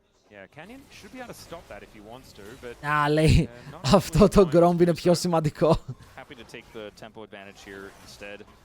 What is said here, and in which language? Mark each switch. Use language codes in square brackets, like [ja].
[en] Yeah, Canyon should be able to stop that if he wants to, but [el] Α, λέει, αυτό το Gromp είναι πιο σημαντικό. [en] Happy to take the tempo advantage here instead.